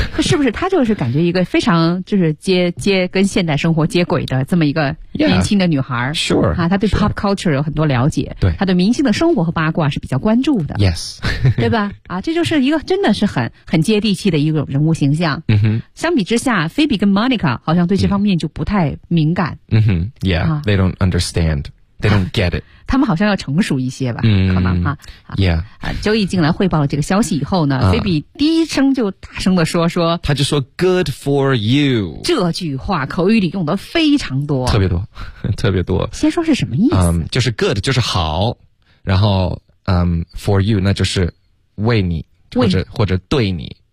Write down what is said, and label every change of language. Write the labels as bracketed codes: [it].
[zh] 是不是他就是感觉一个非常就是接跟现代生活接轨的这么一个年轻的女孩。 [en] yeah, sure、 [zh] 啊、他对 pop culture 有很多了解，对，他对明星的生活和八卦是比较关注的。 [en] yes [zh] 对吧，啊，这就是一个真的是很接地气的一个人物形象。 mm-hmm. 相比之下 Phoebe 跟 Monica 好像对这方面就不太敏感。 [en] 嗯哼 ，Yeah,、啊、they don't understand, they don't get it. [zh] 他们好像要成熟一些吧，可能哈。 [en] Yeah, [zh] Joey 进来汇报了这个消息以后呢，菲比第一声就大声的说，他就说 [en] "Good for you"。 [zh] 这句话口语里用的非常多，特别多，特别多。先说是什么意思？就是 good 就是好，然后for you 那就是为你，或者对你。